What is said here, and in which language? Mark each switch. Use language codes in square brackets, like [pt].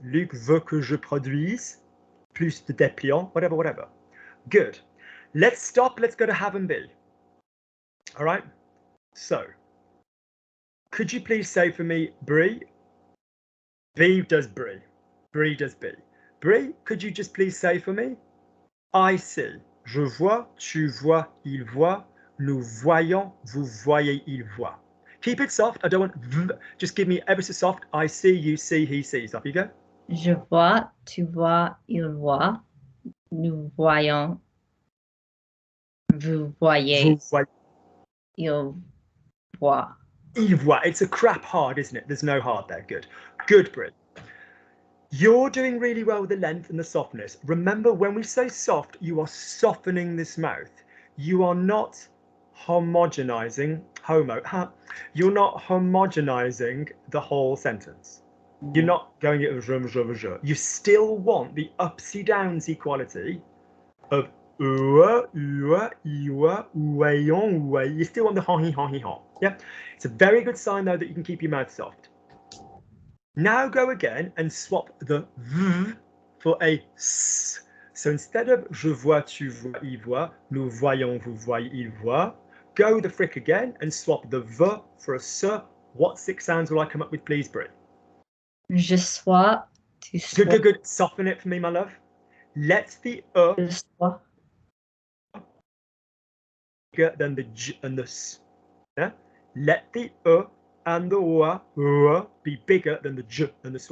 [fr] Luc veut que je produise plus de dépliants, [en] whatever. Good. Let's stop. Let's go to have and be. All right. So, could you please say for me, Brie? B does Brie. Brie does B. Brie, could you just please say for me? I see. [fr] Je vois, tu vois, il voit, nous voyons, vous voyez, il voit. Keep it soft. I don't want v. Just give me ever so soft. I see, you see, he sees. Off you go. Je vois, tu vois, il voit, nous voyons, vous voyez, Vous voyez. il voit. Il voit. [en] It's a crap hard, isn't it? There's no hard there. Good. Good, Brie. You're doing really well with the length and the softness. Remember, when we say soft, you are softening this mouth. You are not homogenizing, you're not homogenizing the whole sentence. You're not going it je. You still want the upsy downs equality of iwa, ouayon, ouay. You still want the ha. Yeah? It's a very good sign, though, that you can keep your mouth soft. Now go again and swap the v for a s. So instead of [fr] je vois, tu vois, il voit, [en] nous voyons, vous voyez, il voit, go the frick again and swap the v for a s. What 6 sounds will I come up with, please, Brie? [fr] Je sois, tu sois. [en] Good. Soften it for me, my love. Let the [fr] Je sois. [en] bigger than the j and the s. Yeah? Let the and the be bigger than the j and the swa.